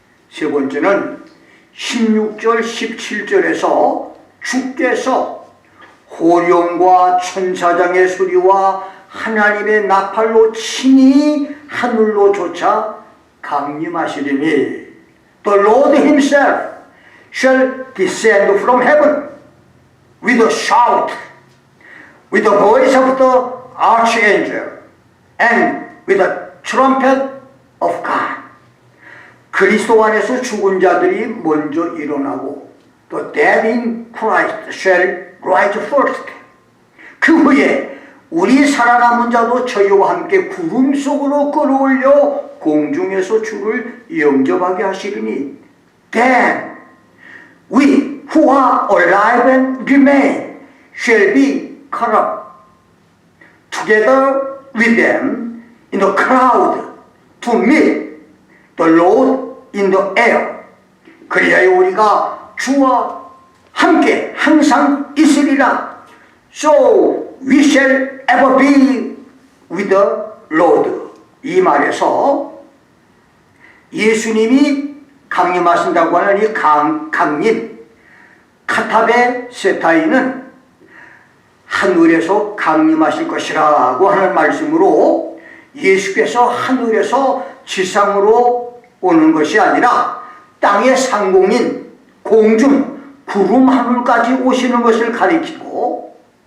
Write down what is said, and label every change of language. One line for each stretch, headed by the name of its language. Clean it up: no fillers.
Korean: 세 번째는 16절 17절에서 주께서 호령과 천사장의 소리와 하나님의 나팔로 친히 하늘로 솟아 강림하시리니,
English: The Lord himself shall descend from heaven with a shout, with the voice of the archangel, and with the trumpet of God.
Korean: 그리스도 안에서 죽은 자들이 먼저 일어나고,
English: The dead in Christ shall rise first.
Korean: 그 후에 우리 살아남은 자도 저희와 함께 구름 속으로 끌어올려 공중에서 주를 영접하게 하시리니,
English: Then we who are alive and remain shall be caught up together with them in the cloud to meet the Lord in the air.
Korean: 그리하여 우리가 주와 함께 항상 있으리라.
English: So we shall ever be with the Lord.
Korean: 이 말에서 예수님이 강림하신다고 하는 이 강림, 카타베 세타이는 하늘에서 강림하실 것이라고 하는 말씀으로, 예수께서 하늘에서 지상으로 오는 것이 아니라 땅의 상공인 공중 구름 하늘까지 오시는 것을 가리키고,